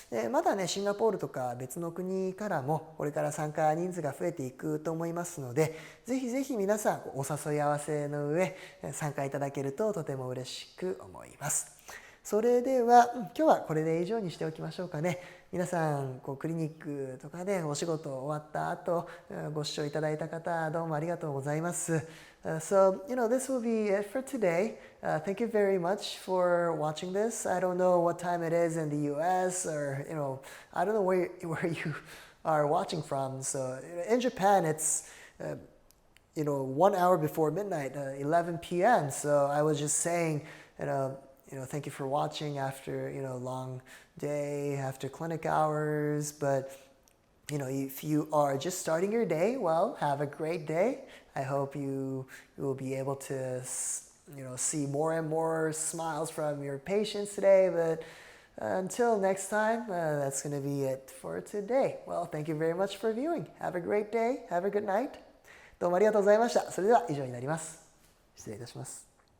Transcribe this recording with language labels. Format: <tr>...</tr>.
<ja>まだね、シンガポールとか別の国からもこれから参加人数が増えていくと思いますので、ぜひぜひ皆さんお誘い合わせの上、参加いただけるととても嬉しく思います。それでは、今日はこれで以上にしておきましょうかね。皆さんクリニックとかでお仕事終わった後ご視聴いただいた方どうもありがとうございます。</ja> <en>So, this will be it for today. Thank you very much for watching this. I don't know what time it is in the US or, I don't know where you are watching from. So in Japan, it's, 1 hour before midnight, 11 p.m. So I was just saying, thank you for watching after, long day, after clinic hours. But, if you are just starting your day, well, have a great day. I hope you will be able to, see more and more smiles from your patients today. But until next time, that's going to be it for today. Well, thank you very much for viewing. Have a great day. Have a good night.</en> <ja>どうもありがとうございました。それでは以上になります。失礼いたします。</ja>